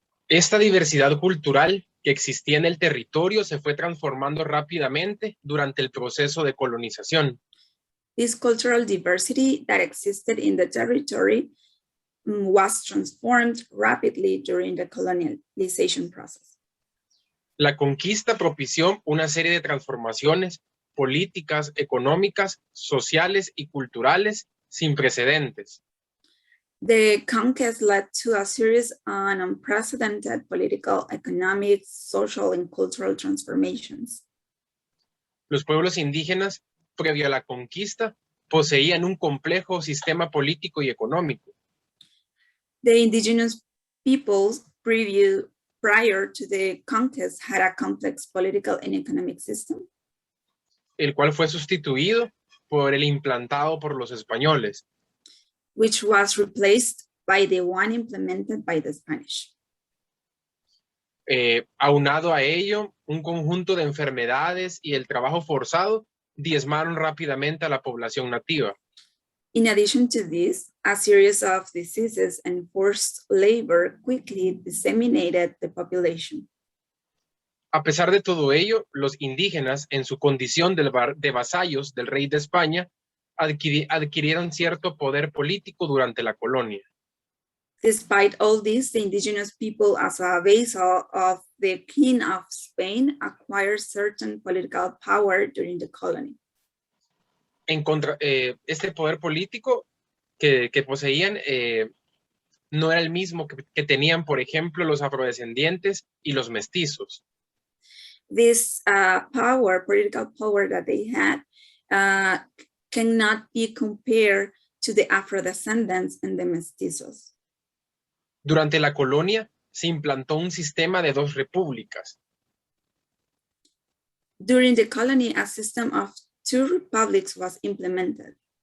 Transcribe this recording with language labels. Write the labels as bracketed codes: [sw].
[es] Esta diversidad cultural que existía en el territorio se fue transformando rápidamente durante el proceso de colonización. [en] This cultural diversity that existed in the territory was transformed rapidly during the colonialization process. [es] La conquista propició una serie de transformaciones políticas, económicas, sociales y culturales sin precedentes. [en] The conquest led to a series of unprecedented political, economic, social, and cultural transformations. [es] Los pueblos indígenas, previo a la conquista, poseían un complejo sistema político y económico. [en] The indigenous peoples prior prior to the conquest had a complex political and economic system, [es] el cual fue sustituido por el implantado por los españoles. [en] which was replaced by the one implemented by the Spanish. [es] Aunado a ello, un conjunto de enfermedades y el trabajo forzado diezmaron rápidamente a la población nativa. [en] In addition to this, a series of diseases and forced labor quickly disseminated the population. [es] A pesar de todo ello, los indígenas, en su condición de vasallos del rey de España, adquirieron cierto poder político durante la colonia. [en] Despite all this, the indigenous people, as a vassal of the King of Spain, acquired certain political power during the colony. [es] Este poder político que poseían no era el mismo que tenían, por ejemplo, los afrodescendientes y los mestizos. [en] This political power that they had, cannot be compared to the Afro-descendants and the mestizos. [es] Durante la colonia se implantó un sistema de 2 repúblicas. [en] During the colony, a system of 2 republics was implemented.